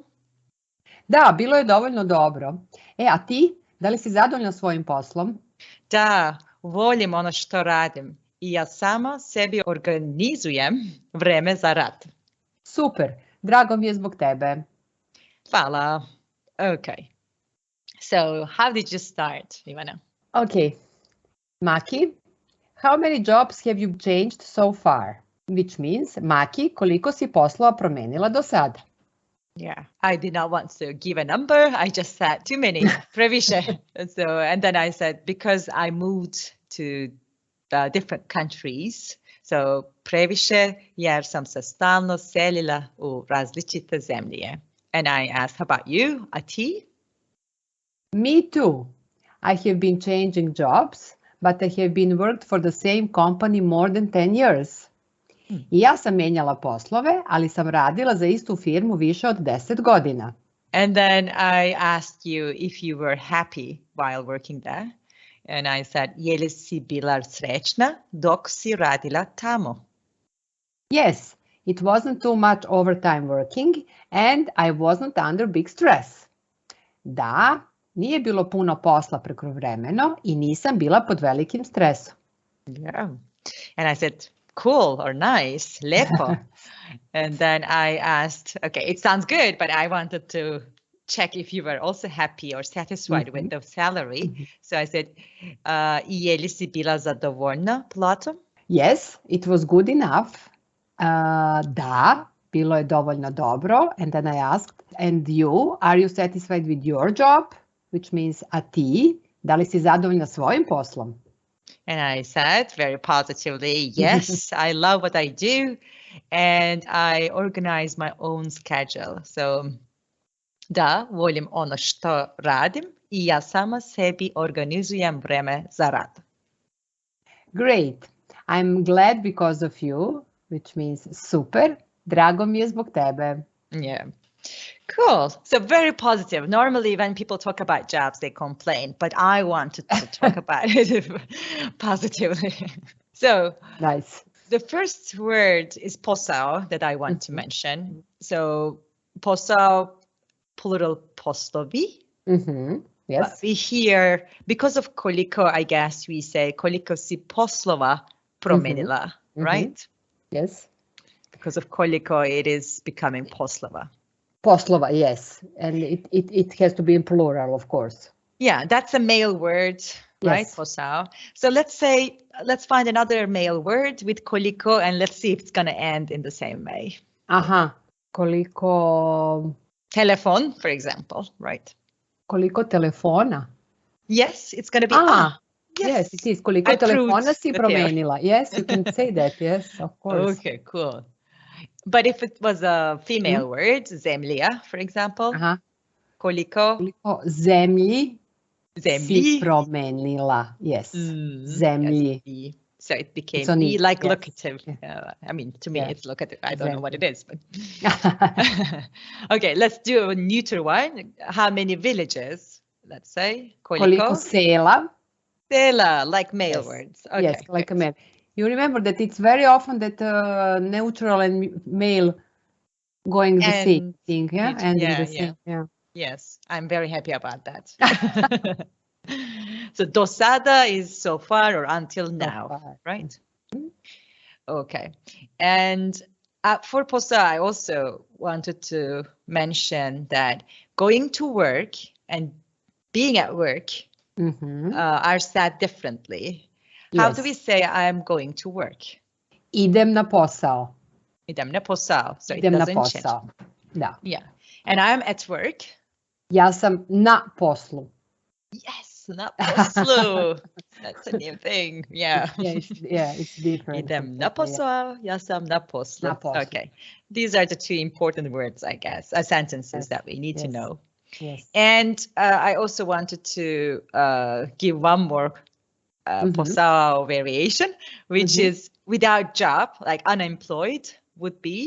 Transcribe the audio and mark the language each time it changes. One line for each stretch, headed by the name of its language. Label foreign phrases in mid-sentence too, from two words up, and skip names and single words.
Serbian: Da, bilo je dovoljno dobro. A ti? Da li si zadovoljna svojim poslom? Da, volim ono što radim i ja sama sebi organizujem vreme za rad. Super, drago mi je zbog tebe. Hvala.
English: Okay. So, how did you start, Ivana? Okay. Maki, how many jobs have you changed so far? Which means, Maki,
Serbian: koliko si poslova promenila do sada?
English: Yeah, I did not want to give a number. I just said too many. Previše. And then I said, because I moved to different countries. So,
Serbian: previše jer sam se stalno selila u različite zemlje.
English: And I asked, how about you?
Serbian: A ti?
English: Me too. I have been changing jobs, but I have been worked for the same company more than 10 years.
Serbian: I ja sam menjala poslove, ali sam radila za istu firmu više od 10 godina.
English: And then I asked you if you were happy while working there. And I said,
Serbian: je li si bila srećna dok si radila tamo?
English: Yes, it wasn't too much overtime working and I wasn't under big stress.
Serbian: Da, nije bilo puno posla prekovremeno i nisam bila pod velikim stresom.
English: Yeah. And I said, cool or nice, lepo. And then I asked, okay, it sounds good, but I wanted to check if you were also happy or satisfied with the salary. So I said,
Serbian: je li si bila zadovoljna platom?
English: Yes, it was good enough.
Serbian: Da, bilo je dovoljno dobro.
English: And then I asked, and you, are you satisfied with your job? Which means,
Serbian: a ti, da li si zadovoljna svojim poslom?
English: And I said very positively, yes, I love what I do. And I organize my own schedule. So,
Serbian: da, volim ono što radim i ja sama sebi organizujem vreme za rad.
English: Great. I'm glad because of you, which means super.
Serbian: Drago mi je zbog tebe.
English: Yeah. Cool. So very positive. Normally when people talk about jobs, they complain, but I wanted to talk about it positively. So Nice. the first word is posao that I want to mention. So posao, plural poslovi. Yes. But we hear, because of koliko, I guess we say
Serbian: koliko si poslova promenila,
English: right? Yes. Because of koliko, it is becoming poslova. Poslova, yes. And it has to be in plural, of course. Yeah, that's a male word, right? Yes. Posao. So let's find another male word with koliko and let's see if it's going to end in the same way. Aha. Koliko... Telephone, for example, right?
Serbian: Koliko telefona?
English: Yes, it's going to be Yes, it is.
Serbian: Koliko telefona si promenila?
English: Yes, you can say that. Yes, of course. Okay, cool. But if it was a female word, zemlje, for example, koliko,
Serbian: zemlji si zemlji, promenila. Yes, zemlji.
English: yes, so it became It's only- like yes. locative. I mean, to me, Yeah. it's locative. I don't know what it is, but okay, let's do a neuter one. How many villages? Let's say
Serbian: Koliko sela. Sela,
English: like male Yes. words. Okay, Yes, like good. a male. You remember that it's very often that neutral and male going the same thing, yeah? Ending the same, yeah. Yes, I'm very happy about that. So
Serbian: do sada
English: is so far or until now, far. right? Okay. And for posao, I also wanted to mention that going to work and being at work are said differently. How do we say I'm going to work?
Serbian: Idem na posao. Idem na posao.
English: So
Serbian: Idem
English: it
Serbian: na
English: doesn't change.
Serbian: posao. Da.
English: Yeah. And I'm at work.
Serbian: Ja sam na poslu. Yes, na poslu.
English: That's a new thing. Yeah. It's different.
Serbian: Idem na posao, ja sam na poslu.
English: Okay. These are the two important words, I guess, sentences that we need to know. Yes. And I also wanted to give one more posao variation, which is without job, like unemployed would be.